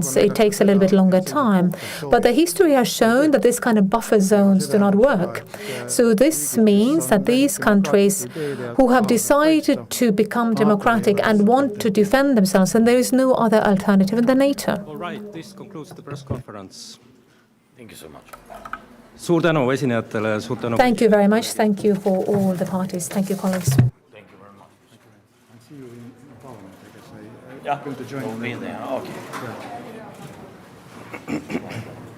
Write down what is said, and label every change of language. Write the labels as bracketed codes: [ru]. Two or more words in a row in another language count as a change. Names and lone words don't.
[en] It takes a little bit longer time. But the history has shown that this kind of buffer zones do not work. So this means that these countries who have decided to become democratic and want to defend themselves, and there is no other alternative than NATO. All right, this concludes the press conference. Thank you so much. [et] Suur tänu esinejatele, suur tänu. [en] Thank you very much. Thank you for all the parties. Thank you, colleagues. Thank you very much. Yeah, we'll be there. Okay.